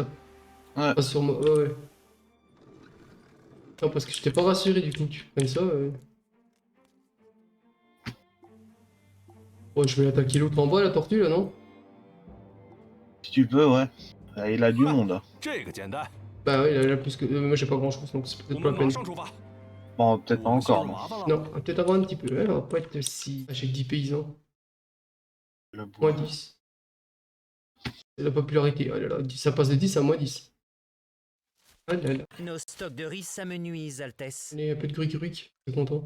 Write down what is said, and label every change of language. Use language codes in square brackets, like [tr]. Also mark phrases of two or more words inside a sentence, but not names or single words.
[fr] Ouais. Pas sur moi, ouais. Non, parce que je t'ai pas rassuré du coup, tu prennes ça. Ouais, je vais attaquer l'autre en bas, la tortue là, non? Si tu peux, ouais. Il a du monde. Hein. [zh] 这个简单， [fr] Bah ouais, il a plus que. Moi j'ai pas grand chose, donc c'est [zh] 我 [fr] peut-être pas [zh] 们 [fr] la peine. [zh] 马上出发。 [fr] Bon, peut-être pas [zh] 我们陷入 [fr] encore, non. [zh] 麻烦了。 [fr] Non, on va peut-être avoir un petit peu, hein, on va pas être si. Ah, j'ai 10 paysans. Le bois. Moins 10. C'est la popularité, oh là là, ça passe de 10 à moins 10. Ah là là. Nos stocks de riz s'amenuisent, Altesse. Allez, un peu de gruc, c'est content.